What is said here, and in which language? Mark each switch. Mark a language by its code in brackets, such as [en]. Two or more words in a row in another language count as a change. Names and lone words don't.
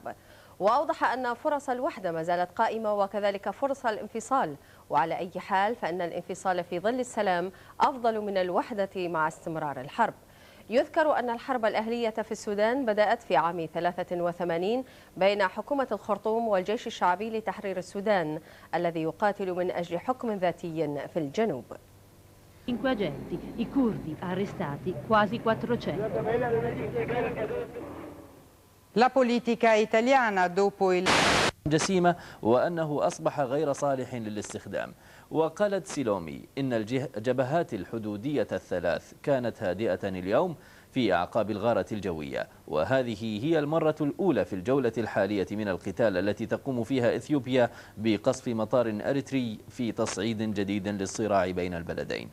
[ar] وأوضح أن فرص الوحدة ما زالت قائمة وكذلك فرص الانفصال، وعلى أي حال فإن الانفصال في ظل السلام أفضل من الوحدة مع استمرار الحرب. يذكر أن الحرب الأهلية في السودان بدأت في عام 83 بين حكومة الخرطوم والجيش الشعبي لتحرير السودان الذي يقاتل من أجل حكم ذاتي في الجنوب. [it] 5 agenti, i curdi arrestati quasi 400. La politica italiana dopo il [ar] جسيمة وأنه أصبح غير صالح للاستخدام. وقالت سيلومي إن الجبهات الحدودية الثلاث كانت هادئة اليوم في أعقاب الغارة الجوية، وهذه هي المرة الأولى في الجولة الحالية من القتال التي تقوم فيها إثيوبيا بقصف مطار أريتري في تصعيد جديد للصراع بين البلدين.